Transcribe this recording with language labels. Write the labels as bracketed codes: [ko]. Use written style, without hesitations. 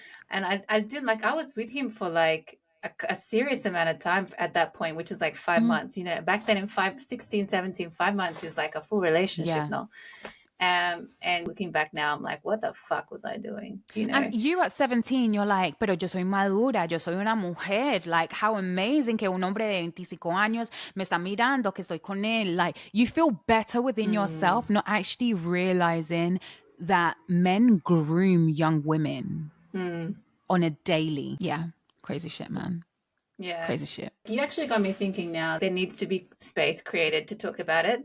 [en] And I didn't like, I was with him for like a serious amount of time at that point, which is like 5 months. You know, back then in 5 months is like a full relationship, Yeah. no? And looking back now, I'm like, what the fuck was I doing? You And know? you at 17, you're like, [es] pero yo soy madura, yo soy una mujer. [en] Like, how amazing [es] que un hombre de 25 años me está mirando, que estoy con él. [en] Like, you feel better within yourself, not actually realizing that men groom young women on a daily. Yeah. Crazy shit, man. Yeah. Crazy shit. You actually got me thinking now. There needs to be space created to talk about it.